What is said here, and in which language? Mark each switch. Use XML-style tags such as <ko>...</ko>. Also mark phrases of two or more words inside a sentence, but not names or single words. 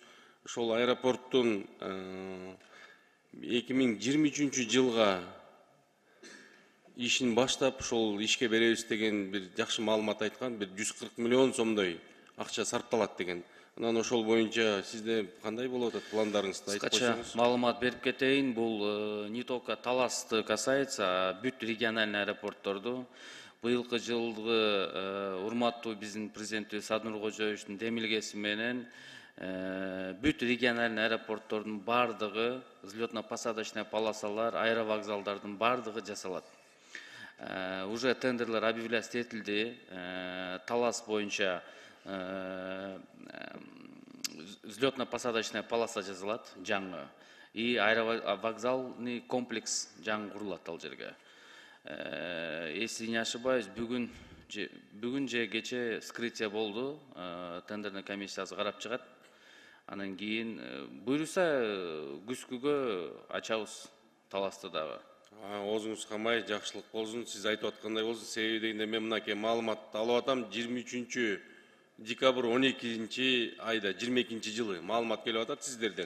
<ky>Ошол аэропорттун 2023 жылга ишин баштап, ошол ишке беребиз деген бир жакшы маалымат айткан, бир 140 миллион сомдой акча сарпталат деген. Анан ошол боюнча сизде кандай болуп атат, пландарыңызды айтып койсоңуз? Маалымат берип кетейин. Бул</ky> <ru>не только</ru> <ky>Таласты</ky> <ru>касается, а</ru> <ky>бүт региональный аэропортторду. Быйылкы жылгы урматтуу биздин президентибиз Садыр Нуркожоевичтин демилгеси менен бүт региональный аэропорттордун бардыгы, взлетно-посадочный полосалар, аэровокзалдардын бардыгы жасалат. Уже тендерлер объявляться этилди. Талас боюнча</ky> <ru>взлетно-посадочная полоса</ru> <ky>жасалат жаңы. И</ky> <ru>аэровокзалный комплекс</ru> <ky>жаңы курулат ал жерге.</ky> <ru>Если не ошибаюсь,</ru> <ky>бүгүн же кече вскрытие болду. Тендерный комиссиясы карап чыгат. Анан кийин буйруса күзгүгө ачабыз Таласты дагы. Оозуңуз камай, жакшылык болсун. Сиз айтып аткандай болсун. Себеби дегенде мен мынакей маалыматты алып атам. 23 декабрь 12 айда 22 жылы маалымат келип атат сиздерден.</ky>